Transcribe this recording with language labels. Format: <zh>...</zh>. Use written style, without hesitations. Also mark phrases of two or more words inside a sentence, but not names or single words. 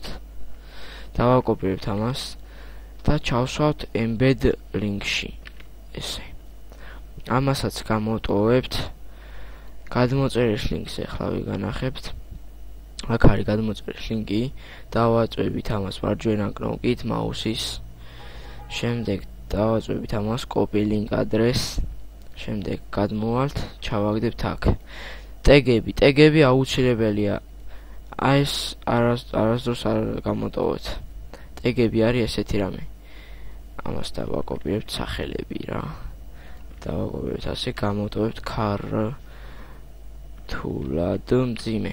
<ka>დავაკოპირებთ ამას და ჩავსვავთ</ka> <en>embed link-</en> <ka>ში. ესე. ამასაც გამოვტოვებთ. გადმოწერილ link-ს ახლა ვიგანახებთ. აქ არის გადმოწერილი ლინკი, დავაწვევით ამას მარჯვენა კნოპკით მაუსის. შემდეგ დავაწვევით ამას</ka> <en>copy link address.</en> <ka>შემდეგ გადმოვალთ, ჩავაგდებთ აქ. ტეგები აუცილებელია. აი ეს არასდროს არ გამოტოვოთ. ტეგები არის ესეთი რამე. ამას დავაკოპირებთ სახელები რა. დავაკოპირებთ ასე, გამოტოვებთ ქართულად მძიმე.</ka>